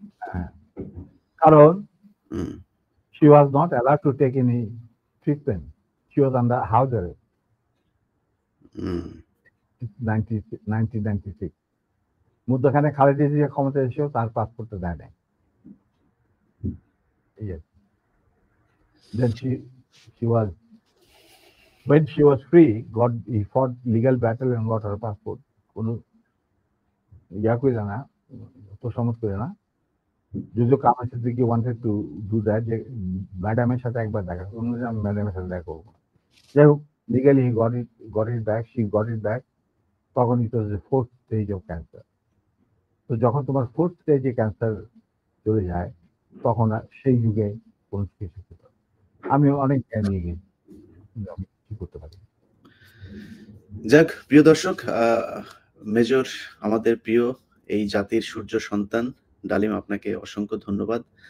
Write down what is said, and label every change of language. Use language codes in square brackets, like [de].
[bn] হ্যাঁ, কারণ [en] she was not allowed to take any treatment. She was under house arrest. [bn] 1996 মধ্যখানে খালেদা জিয়া ক্ষমতা এসেও তার পাসপোর্টটা দেয় নাই। [en] Yes. Then she was, when she was free, he fought legal battle and got her passport. [bn] কোনো ইয়া করে না, তোষামত করে না। যদিও Kamal Siddiqui [en] wanted to do that, [bn] যে ম্যাডামের সাথে একবার দেখা, আমি ম্যাডামের সাথে দেখা করবো। যাই হোক, [en] legally he got it back, she got it back. তখন it was the 4th stage of cancer. [bn] তো যখন তোমার 4th স্টেজে ক্যান্সার চলে যায়, তখন সেই যুগে কোন চিকিৎসা ছিল। আমি অনেক জ্ঞান নিয়ে গেছি, আমি কি করতে পারি। যাক প্রিয় দর্শক, মেজর আমাদের প্রিয় এই জাতির সূর্য সন্তান ডালিম, আপনাকে অসংখ্য ধন্যবাদ।